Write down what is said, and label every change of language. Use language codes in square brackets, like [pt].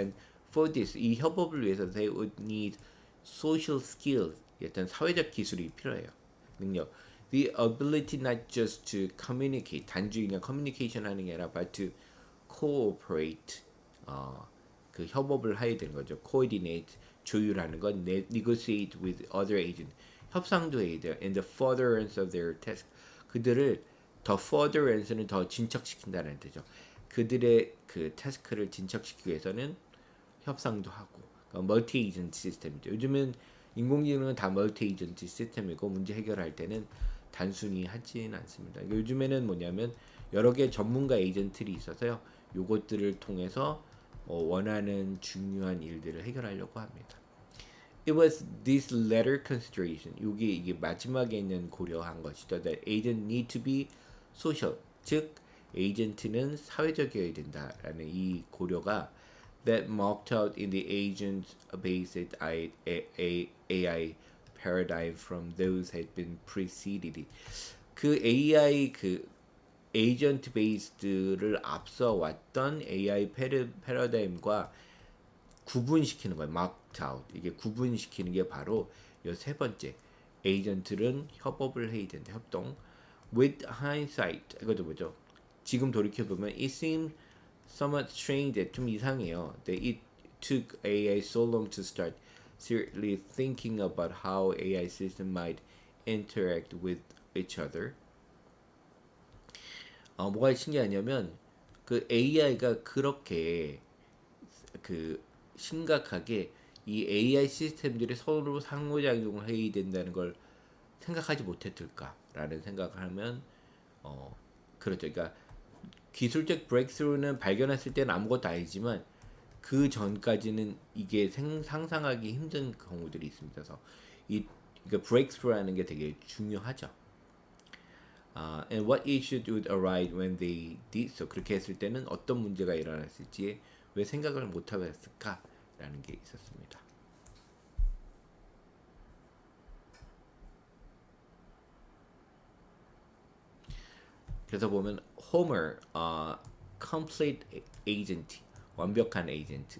[en] And for this [ko] 이 협업을 위해서 [en] they would need social skills [ko] 어떤 사회적 기술이 필요해요. 능력. [en] The ability not just to communicate [ko] 단지 그냥 communication 하는 게 아니라 [en] but to cooperate [ko] 그 협업을 해야 되는 거죠. [en] coordinate [ko] 조율하는 건 [en] negotiate with other agent [ko] 협상도 해야 돼요. [en] And the furtherance of their task [ko] 그들을 더 [en] furtherance [ko] 는 더 진척시킨다는 뜻이죠. 그들의 그 태스크를 진척시키기 위해서는 협상도 하고 그러니까 멀티 에이전트 시스템이죠. 요즘은 인공지능은 다 멀티 에이전트 시스템이고 문제 해결할 때는 단순히 하지는 않습니다. 그러니까 요즘에는 뭐냐면 여러 개 전문가 에이전트들이 있어서요. 요것들을 통해서 원하는 중요한 일들을 해결하려고 합니다. [en] It was this latter consideration. [ko] 이게 마지막에 있는 고려한 것이죠. [en] That agent need to be social. [ko] 즉 에이전트는 사회적이어야 된다라는 이 고려가 [en] that marked out in the agent-based AI paradigm from those had been preceded. [ko] 그 AI 그 에이전트 베이스드를 앞서 왔던 AI 패러다임과 구분시키는 거예요. [en] marked out. [ko] 이게 구분시키는 게 바로 이 세 번째. 에이전트는 협업을 해야 된다. 협동. [en] With hindsight. [ko] 이것도 뭐죠? 지금 돌이켜 보면 [en] it seemed somewhat strange that [ko] 좀 이상해요. [en] That it took AI so long to start seriously thinking about how AI system might interact with each other. [ko] 뭐가 신기하냐면 그 AI가 그렇게 그 심각하게 이 AI 시스템들이 서로 상호작용을 해야 된다는 걸 생각하지 못했을까라는 생각을 하면 그렇죠. 그러니까 기술적 브레이크스루는 발견했을 때는 아무것도 아니지만 그 전까지는 이게 상상하기 힘든 경우들이 있습니다. 그래서 이 그러니까 브레이크스루라는 게 되게 중요하죠. [en] And what issues would arise when they did so. [ko] 그렇게 했을 때는 어떤 문제가 일어났을지 왜 생각을 못하고 했을까라는 게 있었습니다. 그래서 보면 Homer, [en] complete agent, [ko] 완벽한 에이전트.